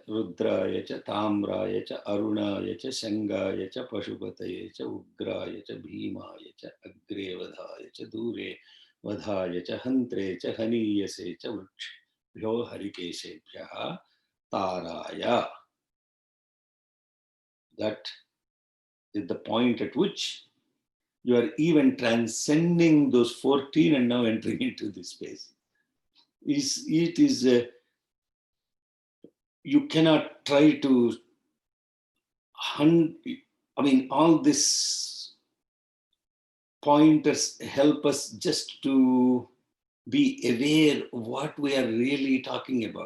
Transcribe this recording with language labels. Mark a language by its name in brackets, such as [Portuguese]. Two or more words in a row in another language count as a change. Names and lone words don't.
[Sanskrit] रुद्राय च, ताम्राय च, अरुणाय च, शङ्गाय च, पशुपताय च, उग्राय च, भीमाय च, अग्रे वधाय च, दूरे वधाय च, हन्त्रे च, हनीयसे च, वृक्षेभ्यो हरिकेशेभ्यः ताराय. [English] That is the point at which you are even transcending those 14 and now entering into this space. It is you cannot try to all this pointers help us just to be aware of what we are really talking about.